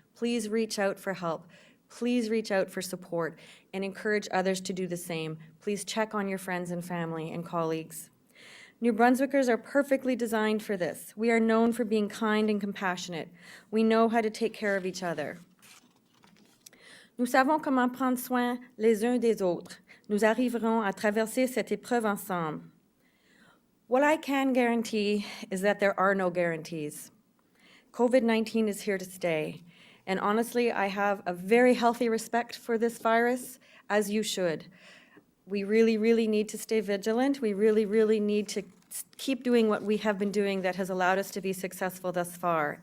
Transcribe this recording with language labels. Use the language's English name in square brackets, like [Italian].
[English] Please reach out for help. Please reach out for support and encourage others to do the same. Please check on your friends and family and colleagues. New Brunswickers are perfectly designed for this. We are known for being kind and compassionate. We know how to take care of each other. [French] Nous savons comment prendre soin les uns des autres. Nous arriverons à traverser cette épreuve ensemble. [English] What I can guarantee is that there are no guarantees. COVID-19 is here to stay. And honestly, I have a very healthy respect for this virus, as you should. We really, really need to stay vigilant. We really, really need to keep doing what we have been doing that has allowed us to be successful thus far.